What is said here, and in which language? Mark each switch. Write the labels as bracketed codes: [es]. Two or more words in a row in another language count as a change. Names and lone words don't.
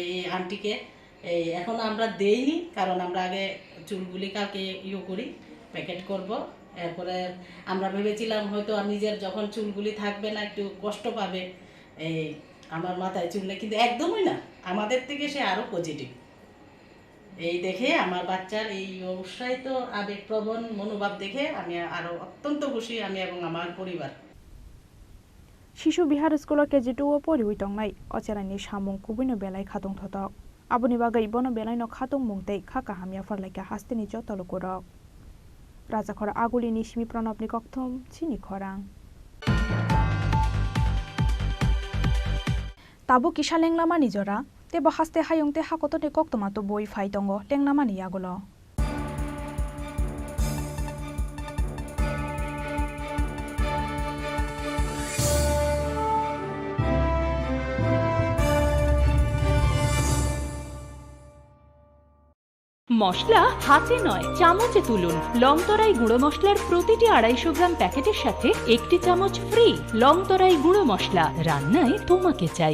[bn] আন্টিকে এখন আমরা দেইনি কারণ আমরা আগে চুলগুলি কালকে করি প্যাকেট করব এরপরে আমরা ভেবেছিলাম হয়তো নিজের যখন চুলগুলি থাকবে না একটু কষ্ট পাবে এই আমার মাথায় চুললে কিন্তু একদমই না আমাদের থেকে সে আরো পজিটিভ এই দেখে আমার বাচ্চার এই উৎসাহিত আবেগপ্রবণ মনোভাব দেখে আমি আরো অত্যন্ত খুশি আমি এবং আমার পরিবার [trp] শিশু বিহার স্কুল কেজি2 পরিউই টংনাই অচেরানি সামুং কুবিনো বেলাই খাতং থতক আবনি বাগै বনো বেলাইনো খাতং মুংতেই খাকা হামিয়া ফরলাইকা হাস্তিনি যতল করক রাজাখর আগুলিনি সিমি প্রণবনি কক্থম চিনি খরাং তাবু কিসা লেংলামা নিজরা তেব হাস্তে হায়ংতে হাকততে কক্তমাতো বই ফাইতঙ্গ লেংলামা নিয়াগুলো [bn] মশলা হাতে নয় চামচে তুলুন লংতরাই গুঁড়ো মশলার প্রতিটি 250 গ্রাম প্যাকেটের সাথে 1 চামচ ফ্রি লংতরাই গুঁড়ো মশলা রান্নায় তোমাকে চাই